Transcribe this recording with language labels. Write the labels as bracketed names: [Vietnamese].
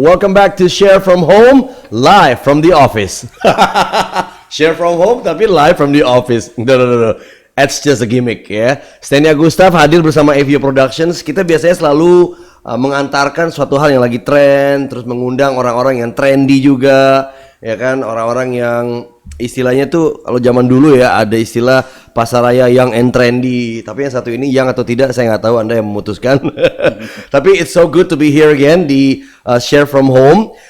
[English] Welcome back to Share from Home, live from the office. Share from home [Indonesian] tapi [English] live from the office. No. It's just a gimmick [Indonesian] ya. [English] Stenia Gustav [Indonesian] hadir bersama [English] Avio Productions. [Indonesian] Kita biasanya selalu mengantarkan suatu hal yang lagi tren, terus mengundang orang-orang yang trendy juga, ya kan, orang-orang yang istilahnya tuh kalau zaman dulu ya ada istilah pasaraya [English] young and trendy, [Indonesian] tapi yang satu ini [English] young [Indonesian] atau tidak saya nggak tahu, Anda yang memutuskan. Tapi [English] it's so good to be here again [Indonesian] di [English] Share from Home.